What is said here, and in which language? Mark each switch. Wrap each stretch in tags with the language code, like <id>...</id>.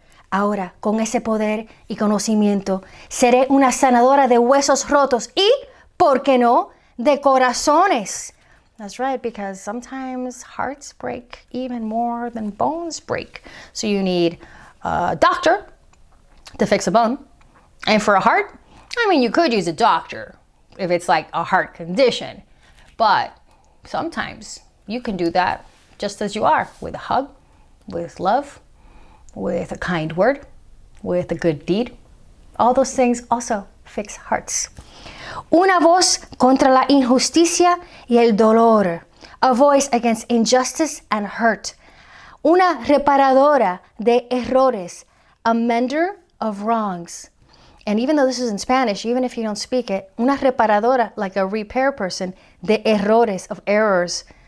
<es>Ahora, con ese poder y conocimiento, seré una sanadora de huesos rotos y, ¿por qué no?, de corazones.</es> <en>That's right, because sometimes hearts break even more than bones break. So you need a doctor to fix a bone. And for a heart, I mean, you could use a doctor if it's like a heart condition. But sometimes you can do that just as you are, with a hug, with love, with a kind word, with a good deed. All those things also fix hearts.</en> <es>Una voz contra la injusticia y el dolor.</es> <en>A voice against injustice and hurt.</en> <es>Una reparadora de errores.</es> <en>A mender of wrongs. And even though this is in Spanish, even if you don't speak it,</en> <es>una reparadora,</es> <en>like a repair person,</en> <es>de errores,</es> <en>of errors.</en>